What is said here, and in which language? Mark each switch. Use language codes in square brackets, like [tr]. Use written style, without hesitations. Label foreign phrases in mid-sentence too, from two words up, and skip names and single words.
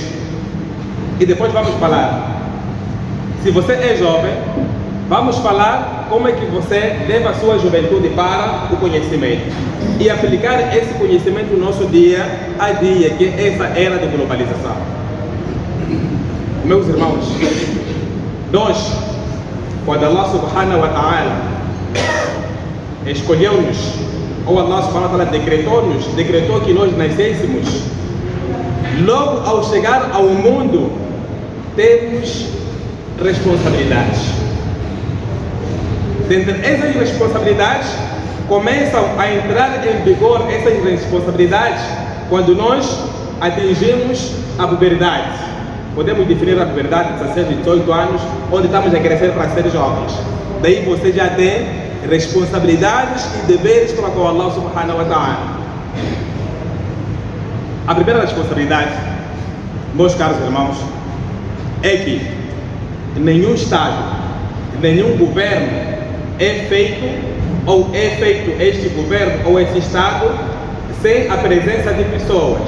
[pt] E depois vamos falar, se você é jovem, vamos falar como é que você leva a sua juventude para o conhecimento e aplicar esse conhecimento no nosso dia a dia, que é essa era de globalização. Meus irmãos, nós, quando Allah [ar] سبحانه وتعالى [pt] escolheu-nos, ou Allah [ar] سبحانه وتعالى [pt] decretou que nós nascêssemos, logo ao chegar ao mundo, temos responsabilidades. Dentre essas responsabilidades, começam a entrar em vigor essas responsabilidades quando nós atingimos a puberdade. Podemos definir a puberdade de 16, 18 anos, onde estamos a crescer para ser jovens. Daí você já tem responsabilidades e deveres para com Allah [ar] سبحانه وتعالى. [pt] A primeira responsabilidade, meus caros irmãos, é que nenhum Estado, nenhum governo é feito este governo ou esse Estado sem a presença de pessoas.